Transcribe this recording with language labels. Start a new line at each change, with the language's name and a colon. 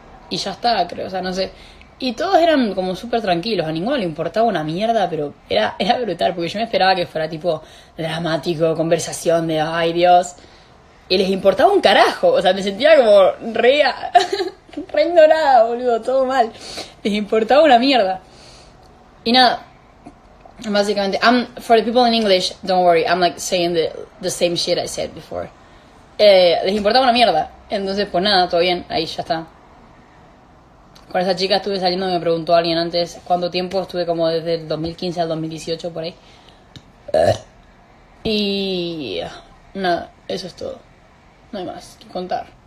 Spanish: Y ya está, creo, o sea, no sé. Y todos eran como súper tranquilos, a ninguno le importaba una mierda, pero era brutal, porque yo me esperaba que fuera tipo dramático, conversación de ay Dios. Y les importaba un carajo, o sea, me sentía como re ignorada, boludo, todo mal. Les importaba una mierda. Y nada, básicamente,
English: for the people in English, don't worry, I'm like saying the same shit I said before.
Spanish: Les importaba una mierda, entonces pues nada, todo bien, ahí ya está. Con esa chica estuve saliendo, me preguntó alguien antes cuánto tiempo, estuve como desde el 2015 al 2018 por ahí. Y nada, eso es todo. No hay más que contar.